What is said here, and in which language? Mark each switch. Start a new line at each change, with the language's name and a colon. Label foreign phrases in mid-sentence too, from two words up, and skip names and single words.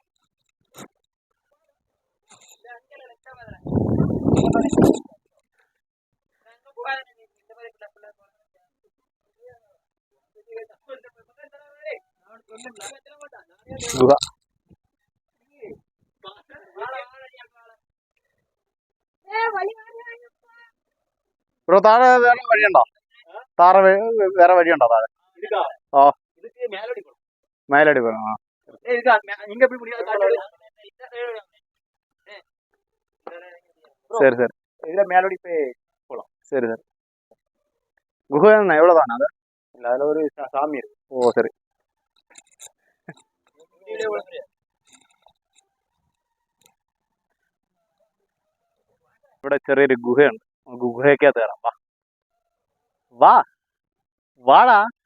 Malayalam: ഗുഹ ബ്രോ, താഴെ വേറെ വഴിയുണ്ടോ? വേറെ വഴിയുണ്ടോ താഴെ? ഓ, മേലടി പോകണം.
Tamil: ആ சரி சரி இதுல மேலோடி போய் போலாம். சரி சரி. குகை எவ்வளவுதானே அது? இல்ல அதுல ஒரு சாமி இருக்கு. ஓ சரி.
Malayalam: ഇവിടെ ചെറിയൊരു ഗുഹയുണ്ട്. ഗുഹയ്ക്കകത്ത് കയറാം. വാ വാ വാടാ.